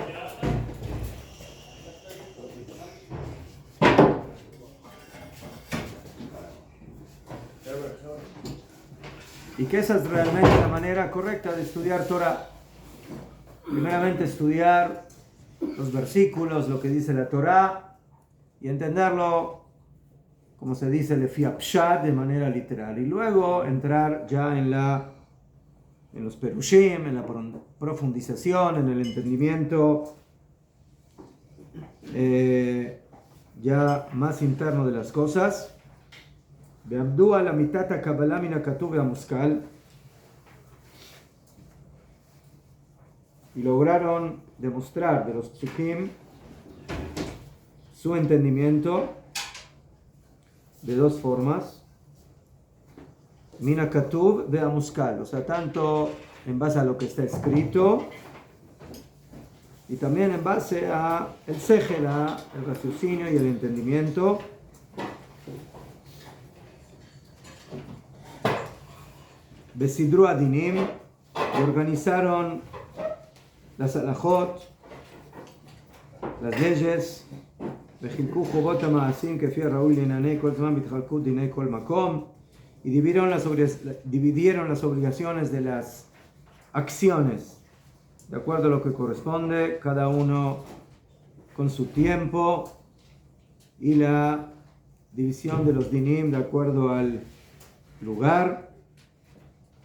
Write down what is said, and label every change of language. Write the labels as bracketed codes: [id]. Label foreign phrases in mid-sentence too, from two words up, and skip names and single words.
[es] Y que esa es realmente la manera correcta de estudiar Torah. Primeramente estudiar los versículos, lo que dice la Torah, y entenderlo, como se dice, [he] לפי פשט, [es] de manera literal. Y luego entrar ya en los perushim, en la profundización, en el entendimiento ya más interno de las cosas. [he] בעמדו על מתכונת קבלה מן הכתוב והמושכל, [es] y lograron demostrar de los psukim su entendimiento de dos formas. [he] מן הכתוב והמושכל, [es] o sea, tanto en base a lo que está escrito y también en base a el sejel, el raciocinio y el entendimiento. [he] בסדרו הדינים, [es] y organizaron las alajot, las leyes. [he] וחלקו חובות המעשים כפי הראוי לעניני כל זמן בהתחלקות דיני כל מקום, [es] y dividieron las obligaciones de las acciones de acuerdo a lo que corresponde, cada uno con su tiempo, y la división de los dinim de acuerdo al lugar.